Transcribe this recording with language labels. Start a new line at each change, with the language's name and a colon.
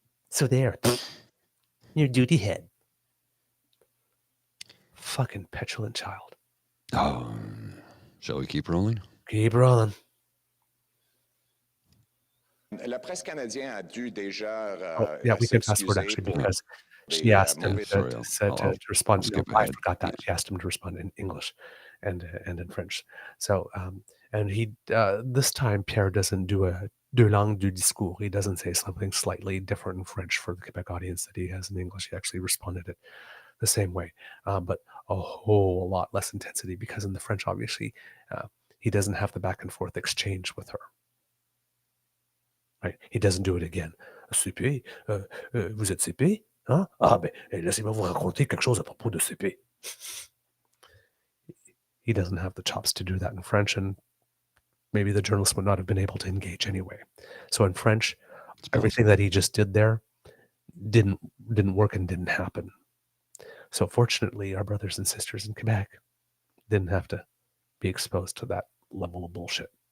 English: So there, your duty head. Fucking petulant child. Oh, shall we keep rolling? Keep rolling.
French: La presse canadienne a dû déjà
English: yeah, we can fast forward actually because she asked him to respond. No, I forgot that. She asked him to respond in English and in French. So, and he this time Pierre doesn't do
French: a deux langues du discours.
English: He doesn't say something slightly different in French for the Quebec audience that he has in English. He actually responded it the same way, but a whole lot less intensity, because in the French, obviously, he doesn't have the back and forth exchange with her. Right? He doesn't do it again. CP,
French: vous êtes CP? Hein? Ah, ben, laissez-moi vous raconter quelque chose à propos de CP.
English: he doesn't have the chops to do that in French, and maybe the journalist would not have been able to engage anyway. So in French, everything that he just did there didn't work and didn't happen. So fortunately, our brothers and sisters in Quebec didn't have to be exposed to that level of bullshit.